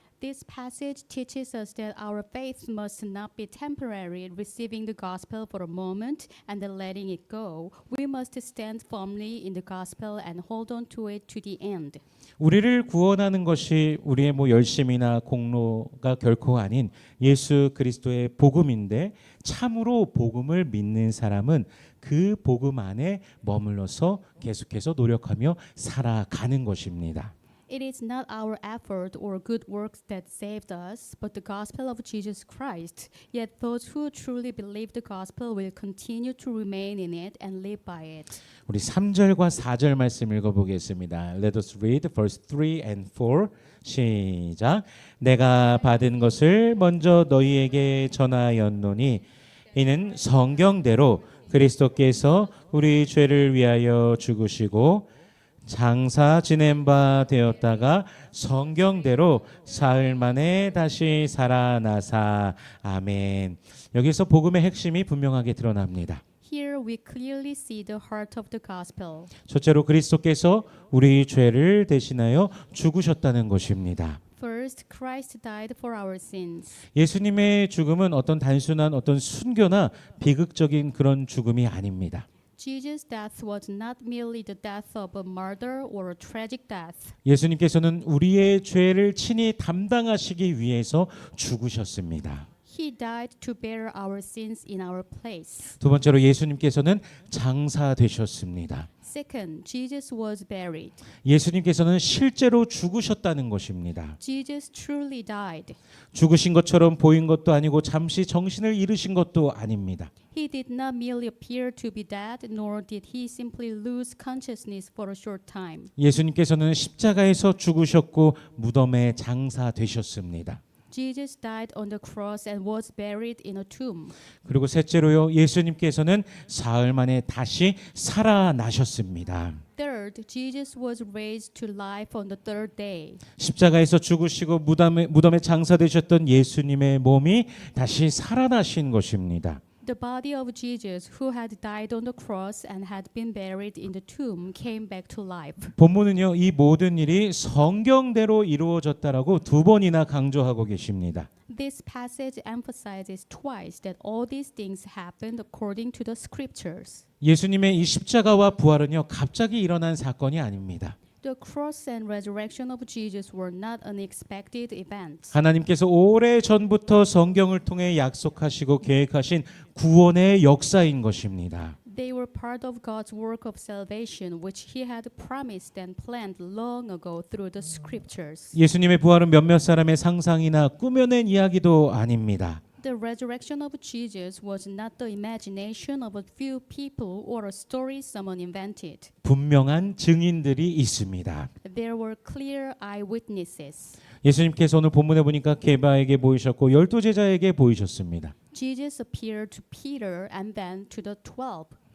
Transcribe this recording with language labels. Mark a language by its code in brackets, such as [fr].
[en] This passage teaches us that our faith must not be temporary, receiving the gospel for a moment and then letting it go. We must stand firmly in the gospel and hold on to it to the end. [ko] 우리를 구원하는 것이 우리의 열심이나 공로가 결코 아닌 예수 그리스도의 복음인데 참으로 복음을 믿는 사람은 그 복음 안에 머물러서 계속해서 노력하며 살아가는 것입니다. [en] It is not our effort or good works that saved us, but the gospel of Jesus Christ. Yet those who truly believe the gospel will continue to remain in it and live by it. [ko] 우리 3절과 4절 말씀 읽어보겠습니다. [en] Let us read verse 3 and 4. [ko] 시작. 내가 받은 것을 먼저 너희에게 전하였노니 이는 성경대로 그리스도께서 우리 죄를 위하여 죽으시고 장사 지낸 바 되었다가 성경대로 사흘 만에 다시 살아나사. 아멘. 여기서 복음의 핵심이 분명하게 드러납니다. [en] Here we clearly see the heart of the gospel. [ko] 첫째로 그리스도께서 우리 죄를 대신하여 죽으셨다는 것입니다. [en] First, Christ died for our sins. [ko] 예수님의 죽음은 단순한 순교나 비극적인 그런 죽음이 아닙니다. [en] Jesus' death was not merely the death of a murder or a tragic death. [ko] 예수님께서는 우리의 죄를 친히 담당하시기 위해서 죽으셨습니다. [en] He died to bear our sins in our place. [ko] 두 번째로 예수님께서는 장사되셨습니다. [en] Second, Jesus was buried. [ko] 예수님께서는 실제로 죽으셨다는 것입니다. [en] Jesus truly died. [ko] 죽으신 것처럼 보인 것도 아니고 잠시 정신을 잃으신 것도 아닙니다. [en] He did not merely appear to be dead, nor did he simply lose consciousness for a short time. [ko] 예수님께서는 십자가에서 죽으셨고 무덤에 장사되셨습니다. [en] Jesus died on the cross and was buried in a tomb. [ko] 그리고 셋째로요, 예수님께서는 사흘 만에 다시 살아나셨습니다. [en] Third, Jesus was raised to life on the third day. [ko] 십자가에서 죽으시고 무덤에 장사되셨던 예수님의 몸이 다시 살아나신 것입니다. [en] The body of Jesus, who had died on the cross and had been buried in the tomb, came back to life. [ko] 본문은요, 이 모든 일이 성경대로 이루어졌다라고 두 번이나 강조하고 계십니다. [en] This passage emphasizes twice that all these things happened according to the scriptures. [ko] 예수님의 이 십자가와 부활은요, 갑자기 일어난 사건이 아닙니다. [en] The cross and resurrection of Jesus were not unexpected events. [ko] 하나님께서 오래 전부터 성경을 통해 약속하시고 계획하신 구원의 역사인 것입니다. [en] They were part of God's work of salvation, which He had promised and planned long ago through the scriptures. [ko] 예수님의 부활은 몇몇 사람의 상상이나 꾸며낸 이야기도 아닙니다. [en] The resurrection of Jesus was not the imagination of a few people or a story someone invented. [ko] 분명한 증인들이 있습니다. [en] There were clear eyewitnesses. [ko] 예수님께서 오늘 본문에 보니까 게바에게 보이셨고 12제자에게 보이셨습니다. [en] Jesus appeared to Peter and then to the 12.